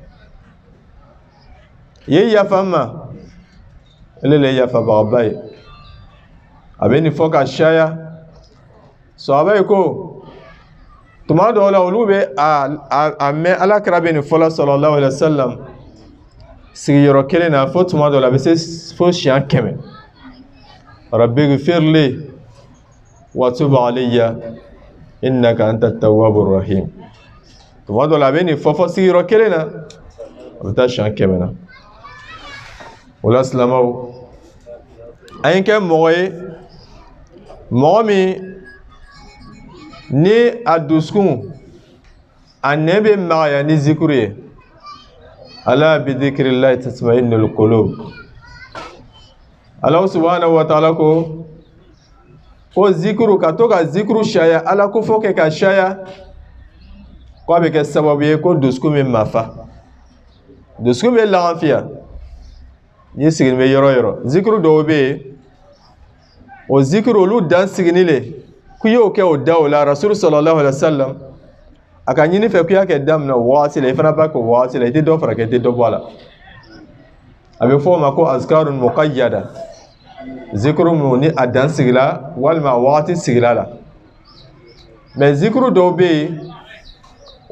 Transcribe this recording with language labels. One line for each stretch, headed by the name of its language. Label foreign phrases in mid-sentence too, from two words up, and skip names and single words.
Bambara: ye yafa ma ele le yafabagaba ye a bɛ nin fɔ ka caya sahaba yi ko tuma dɔw la olu bɛ a mɛn alakira bɛ nin fɔla
Arabic: صلى الله عليه وسلم
Bambara: sigiyɔrɔ kelen na fo tuma dɔw la a bɛ se fo siɲɛ 100
Arabic: رب اغفر لي وتب علي إنك أنت التواب الرحيم
Bambara: tuma dɔw la a bɛ nin fɔ sigiyɔrɔ kelen na a bɛ taa siɲɛ 100 na o la silamɛw an ye kɛ mɔgɔ ye mɔgɔ min ni a dusukun a nɛ bɛ magaya ni zikuru ye
Arabic: ألا بذكر الله تطمئن القلوب الله سبحانه وتعالى
Bambara: ko zikuru ka to ka zikuru caya ala ko fɔ kɛ ka caya ko a bɛ kɛ sababu ye ko dusukun bɛ mafa dusukun bɛ lafiya ni sigini bɛ yɔrɔ yɔrɔ zikuru dɔw bɛ yen o zikuru olu dan sigini le ku y'o kɛ o da o la rasul
Arabic: صلى الله عليه وسلم
Bambara: a ka ɲini fɛ ku y'a kɛ daminɛ o wagati la i fana b'a kɛ o wagati la i tɛ dɔ fara kɛ i tɛ dɔ bɔ a la a bɛ fɔ o ma ko
Arabic: أذكار مقيدة
Bambara: zikuru mun ni a dan sigila walima a wagati sigila la mais zikuru dɔw bɛ yen o